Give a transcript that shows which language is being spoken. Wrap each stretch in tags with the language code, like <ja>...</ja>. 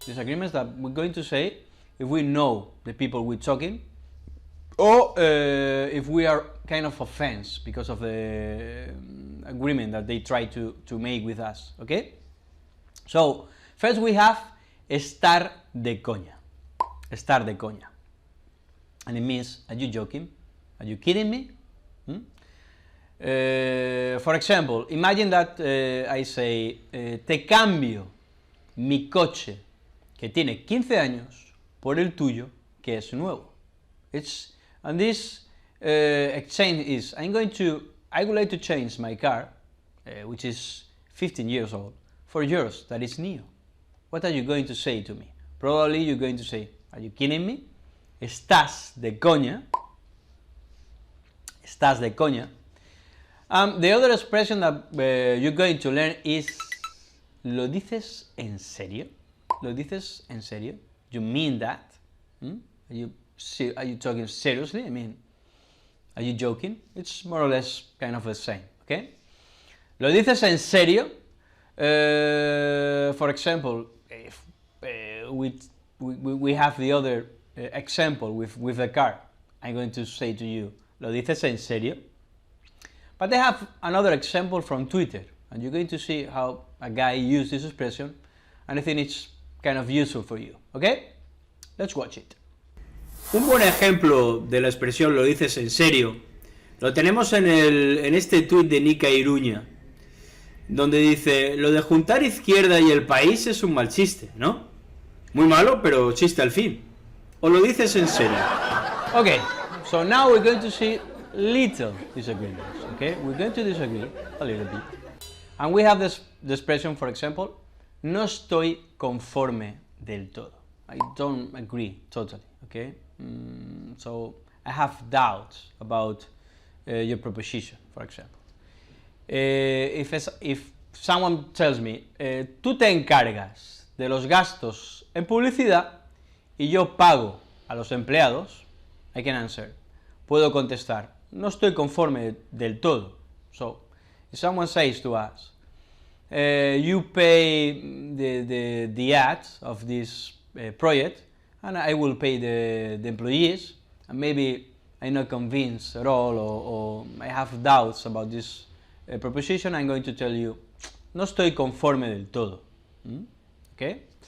<en>Disagreements that we're going to say if we know the people we're talking, or if we are kind of offense because of the agreement that they try to make with us, okay? So, first we have</en> <es>estar de coña. Estar de coña.</es> <en>And it means, are you joking? Are you kidding me? For example, imagine that I say,</en> <es>te cambio mi coche que tiene 15 años por el tuyo que es nuevo.</es> <en>And this exchange is, I would like to change my car, which is 15 years old, for yours that is new. What are you going to say to me? Probably you're going to say, are you kidding me?</en> <es>Estás de coña. Estás de coña.</es> <en>The other expression that you're going to learn is,</en> <es>¿lo dices en serio? ¿Lo dices en serio?</es> <en>You mean that? Are you talking seriously? I mean, are you joking? It's more or less kind of the same, okay?</en> <es>¿Lo dices en serio?</es> <en>For example, if we have the other example with the car, I'm going to say to you,</en> <es>¿lo dices en serio?</es> <en>But I have another example from Twitter, and you're going to see how a guy used this expression, and I think it's kind of useful for you, okay? Let's watch it.</en> <es>Un buen ejemplo de la expresión ¿lo dices en serio? Lo tenemos en este tuit de Nika Iruña, donde dice, lo de juntar izquierda y el país es un mal chiste, ¿no? Muy malo, pero chiste al fin. ¿O lo dices en serio?</es> <en>Okay, so now we're going to see little disagreements, okay? We're going to disagree a little bit. And we have the expression, for example,</en> <es>no estoy conforme del todo.</es> <en>I don't agree totally, okay? So I have doubts about your proposition, for example. If someone tells me,</en> <es>tú te encargas de los gastos en publicidad y yo pago a los empleados,</es> <en>I can answer.</en> <es>Puedo contestar, no estoy conforme del todo.</es> <en>So, if someone says to us, you pay the ads of this project, and I will pay the employees, and maybe I'm not convinced at all, or I have doubts about this proposition, I'm going to tell you,</en> <es>no estoy conforme del todo.</es> <en>Okay?</en>